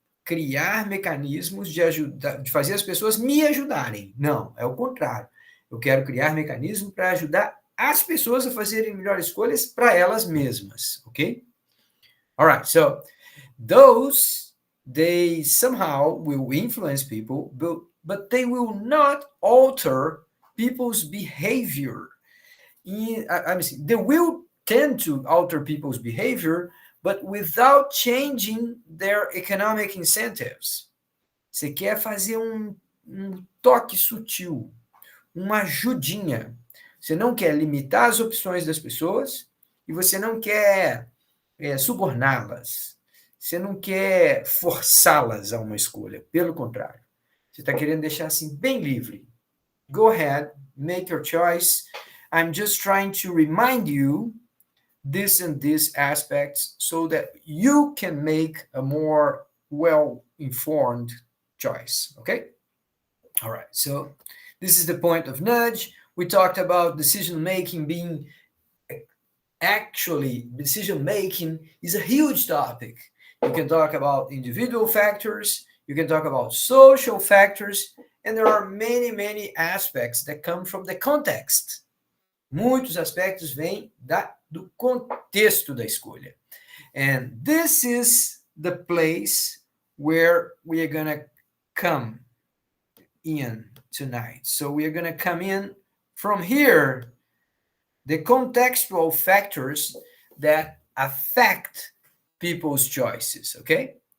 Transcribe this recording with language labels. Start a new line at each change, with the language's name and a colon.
Portuguese: criar mecanismos de ajudar, de fazer as pessoas me ajudarem. Não, é o contrário. Eu quero criar mecanismos para ajudar as pessoas a fazerem melhores escolhas para elas mesmas, ok?
English: All right, so those, they somehow will influence people, but they will not alter people's behavior. They will tend to alter people's behavior, but without changing their economic incentives.
Portuguese: Você quer fazer um toque sutil, uma ajudinha. Você não quer limitar as opções das pessoas e você não quer suborná-las. Você não quer forçá-las a uma escolha. Pelo contrário. Você está querendo deixar assim bem livre.
English: Go ahead, make your choice. I'm just trying to remind you this and these aspects so that you can make a more well-informed choice, okay? All right, so this is the point of nudge. We talked about decision-making being, actually, decision-making is a huge topic. You can talk about individual factors, you can talk about social factors, and there are many, many aspects that come from the context.
Portuguese: Muitos aspectos vêm do contexto da escolha.
English: And this is the place where we are going to come in tonight. So we are going to come in from here, the contextual factors that affect people's choices, okay?